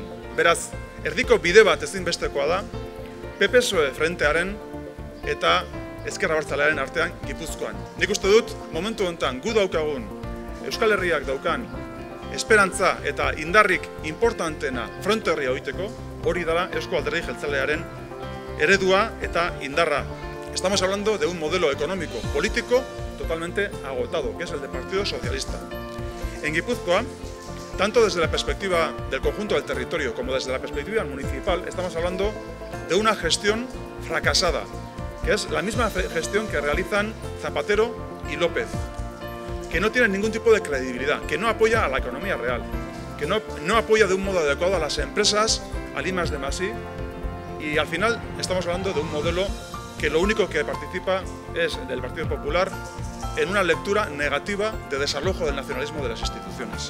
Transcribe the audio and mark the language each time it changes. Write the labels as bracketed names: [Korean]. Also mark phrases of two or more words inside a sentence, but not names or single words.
[Basque] Beraz, erdiko bide bat ezinbestekoa da, PP-PSOE frentearen eta Ezker Abertzalearen artean Gipuzkoan. Nik uste dut, momentu honetan gu daukagun Euskal Herriak daukan esperantza eta indarrik importantena fronte horria oiteko, hori dela Eusko Alderdi Jeltzalearen eredua eta indarra. [Spanish] Estamos hablando de un modelo económico político totalmente agotado, que es el del Partido Socialista. En Guipúzcoa, tanto desde la perspectiva del conjunto del territorio como desde la perspectiva municipal, estamos hablando de una gestión fracasada, que es la misma gestión que realizan Zapatero y López, que no tiene ningún tipo de credibilidad, que no apoya a la economía real, que no apoya de un modo adecuado a las empresas, al I+D+I, y al final estamos hablando de un modelo que lo único que participa es del Partido Popular en una lectura negativa de desalojo del nacionalismo de las instituciones.